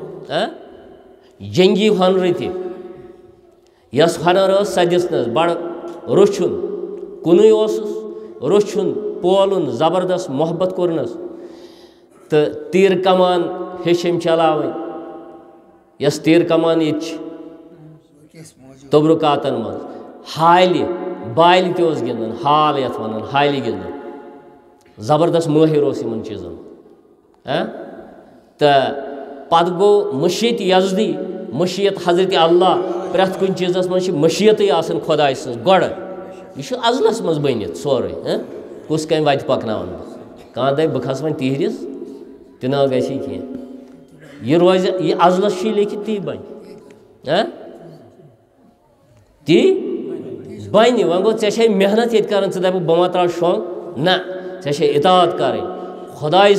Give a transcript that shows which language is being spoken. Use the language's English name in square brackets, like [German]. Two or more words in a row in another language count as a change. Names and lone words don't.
[Kashmiri] جنگی ہۄنرٕ تہِ یۄس ہۄنر ٲس سۄ دِژنس بڑٕ روٚچھُن کُنُے اوسُس روٚچھُن پولُن زبردست محبت کوٚرنس تہٕ تیٖر کمان ہیٚچھ أمۍ چلاوٕنۍ یۄس تیٖر کمان ییٚتہِ چھِ تبرُکاتن منٛز ہالہِ بالہِ تہِ اوس گِنٛدان ہال یتھ ونان ہالہِ گِنٛدان زبردست مٲہِر اوس یِمن چیٖزن تہٕ پتہٕ گوٚو مشیت یزدی مشیت حضرت اللہ پرٛٮ۪تھ کُنہِ چیٖزس منٛز چھِ مشیتٕے آسان خۄداے سٕنٛز گۄڈٕ یہِ چھُ ازلس منٛز بٔنِتھ سورُے کُس کامہِ وتہِ پکناوان بہٕ کانٛہہ دپہِ بہٕ کھسہٕ وۄنۍ تِہرِس تہِ نہ گژھی کینٛہہ یہِ روزِ یہِ ازلس چھُے لیکھِتھ تی بنہِ تی بنہِ وۄنۍ گوٚو ژےٚ چھے محنت ییٚتہِ کران ژٕ دپکھ بہٕ ما ترٛاو شۄنٛگ نہ ژےٚ چھے اطاعت کرٕنۍ خۄداے